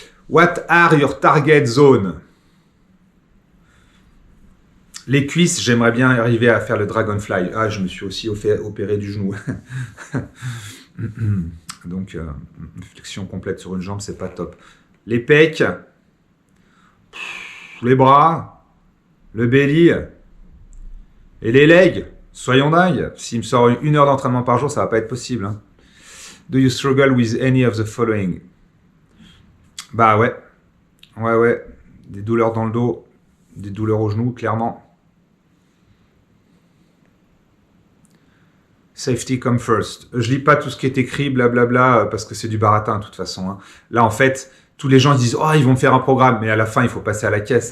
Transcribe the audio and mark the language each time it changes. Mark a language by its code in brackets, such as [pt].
[en] What are your target zones? [fr] Les cuisses, j'aimerais bien arriver à faire le dragonfly. Ah, je me suis aussi opéré du genou. Donc, flexion complète sur une jambe, c'est pas top. Les pecs, les bras, le belly et les legs. Soyons dingues. S'il me sort 1 heure d'entraînement par jour, ça va pas être possible. Hein. [en] Do you struggle with any of the following? [fr] Bah ouais. Ouais. Des douleurs dans le dos, des douleurs aux genoux, clairement. [en] Safety come first. [fr] Je lis pas tout ce qui est écrit, blablabla, parce que c'est du baratin de toute façon. Hein. Là, en fait, tous les gens disent « Oh, ils vont me faire un programme », mais à la fin, il faut passer à la caisse.